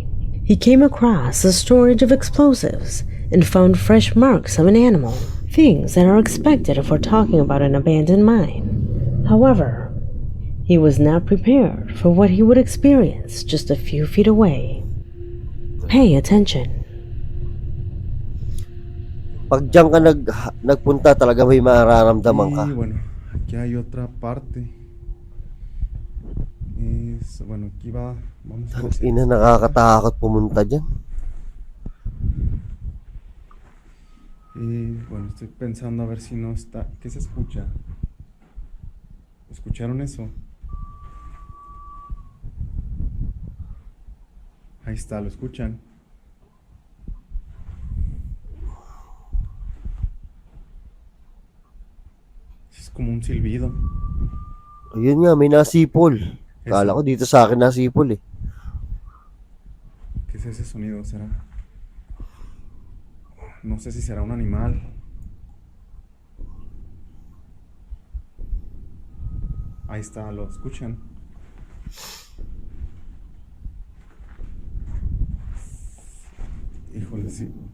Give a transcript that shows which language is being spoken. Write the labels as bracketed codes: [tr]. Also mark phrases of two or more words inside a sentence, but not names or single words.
[en] He came across a storage of explosives and found fresh marks of an animal, things that are expected if we're talking about an abandoned mine. However, he was not prepared for what he would experience just a few feet away. Pay attention. [tl] Pag diyan ka nagpunta talaga may mararamdaman ka. [es] Y bueno, aquí hay otra parte. Bueno, aquí vamos a [tl] Ang ina, nakakatakot pumunta dyan. [es] Y bueno, estoy pensando a ver si no está. ¿Qué se escucha? ¿Escucharon eso? Ahí está, ¿lo escuchan? Es como un silbido. [tl] Ayun nga, may nasipol. Kala ko dito sa akin nasipol eh. [es] ¿Qué es ese sonido? ¿Será? No sé si será un animal. Ahí está, ¿lo escuchan? Híjole, sí.